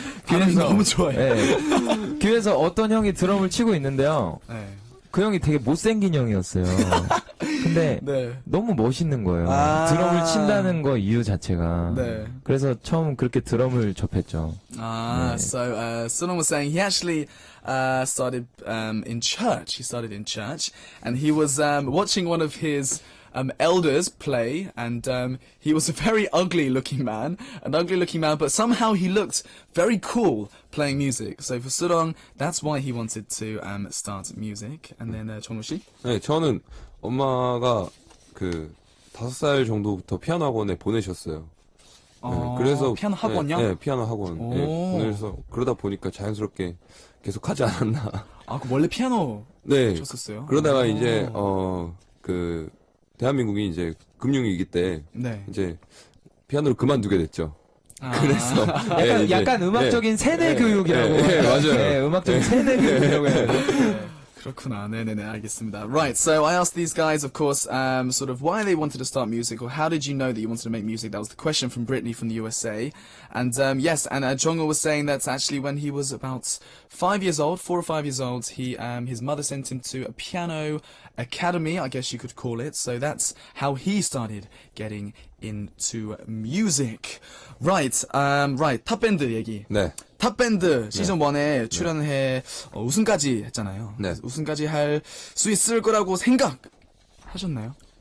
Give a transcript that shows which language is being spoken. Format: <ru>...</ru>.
<ko>발음이 너무 좋아요. 예. 교회에서 어떤 형이 드럼을 치고 있는데요. 네. 그 형이 되게 못생긴 형이었어요. 근데 네. 너무 멋있는 거예요. 아. 드럼을 친다는 거 이유 자체가. 네. 그래서 처음 그렇게 드럼을 접했죠.</ko> <en>So Sunam was saying he actually started in church. He started in church, and he was watching one of his elders play, and he was a very ugly-looking man, but somehow he looked very cool playing music. So for Surong, that's why he wanted to start music. And then 정우 씨?</en> <ko>네, 저는 엄마가 그 5살 정도부터 피아노 학원에 보내셨어요. 네, 그래서 피아노 학원요? 네, 피아노 학원. 네, 보내서 그러다 보니까 자연스럽게 계속 하지 않았나. 그 원래 피아노 네. 쳤었어요? 그러다가 이제 그 대한민국이 이제 금융위기 때 네. 이제 피아노를 그만두게 됐죠. 그래서 약간 음악적인 세뇌 교육이라고. 맞아요. 네, 음악적인 세뇌 교육이라고 해야 되나? 그렇구나. 네네네, 알겠습니다.</ko> <en>Right, so I asked these guys, of course, sort of why they wanted to start music, or how did you know that you wanted to make music? That was the question from Brittany from the USA. And yes, and Jongho was saying that actually when he was about 5 years old, 4 or 5 years old, he his mother sent him to a piano academy, I guess you could call it. So that's how he started getting into music. Right, right,</en> <ko>탑밴드 얘기. 네. 탑밴드 시즌 1에 출연해 우승까지 했잖아요. 네. 우승까지 할 수 있을 거라고 생각하셨나요?</ko>